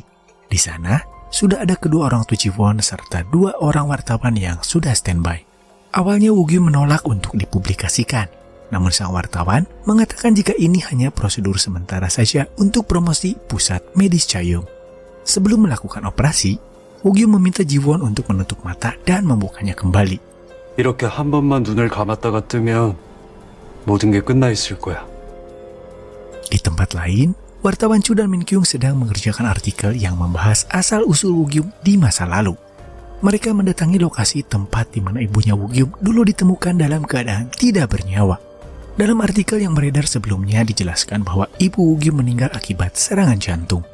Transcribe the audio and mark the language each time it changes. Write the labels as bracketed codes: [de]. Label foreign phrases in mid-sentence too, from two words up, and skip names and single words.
[id] Di sana, sudah ada kedua orang tua Ji-won serta 2 orang wartawan yang sudah standby. Awalnya Woo Gyum menolak untuk dipublikasikan. Namun sang wartawan mengatakan jika ini hanya prosedur sementara saja untuk promosi pusat medis Chaeum. Sebelum melakukan operasi, Woo Gyum meminta Ji-won untuk menutup mata dan membukanya kembali. [ko] 이렇게 한 번만 눈을 감았다가 뜨면 모든 게 끝나 있을 거야. [id] Di tempat lain, wartawan Chu dan Min Kyung sedang mengerjakan artikel yang membahas asal-usul Woo Gyum di masa lalu. Mereka mendatangi lokasi tempat di mana ibunya Woo Gyum dulu ditemukan dalam keadaan tidak bernyawa. Dalam artikel yang beredar sebelumnya dijelaskan bahwa ibu Woo Gyum meninggal akibat serangan jantung.